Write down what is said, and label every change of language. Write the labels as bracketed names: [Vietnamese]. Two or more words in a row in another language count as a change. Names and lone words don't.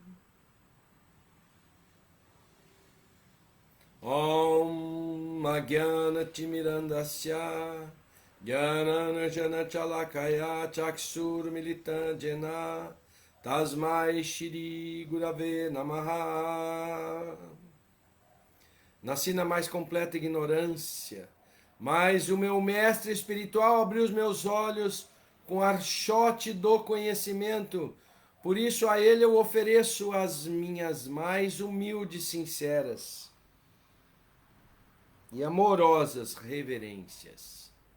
[Sanskrit] ॐ मज्ञान तिमिरान्धस्य ज्ञान जन शलाकया चक्षुर् मिलितञ्जेन तस्मै श्री गुरवे नमः. [Portuguese] Nasci na mais completa ignorância, mas o meu mestre espiritual abriu os meus olhos com archote do conhecimento. Por isso a ele eu ofereço as minhas mais humildes, sinceras e amorosas reverências.